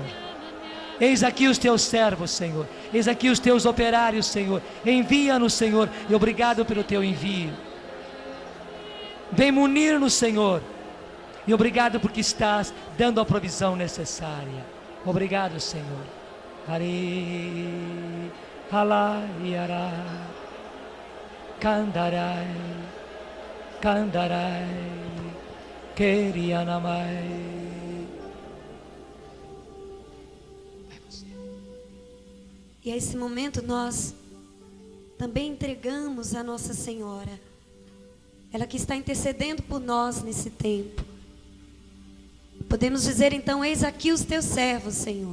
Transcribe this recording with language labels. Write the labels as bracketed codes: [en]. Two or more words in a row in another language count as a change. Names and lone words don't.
[pt] Eis aqui os teus servos, Senhor. Eis aqui os teus operários, Senhor. Envia-nos, Senhor, e obrigado pelo teu envio. Vem munir-nos, Senhor. E obrigado porque estás dando a provisão necessária. Obrigado, Senhor. Hari, halayara, kandarai, kandarai, kerianamai. E a esse momento nós também entregamos a Nossa Senhora. Ela que está intercedendo por nós nesse tempo. Podemos dizer então, eis aqui os teus servos, Senhor.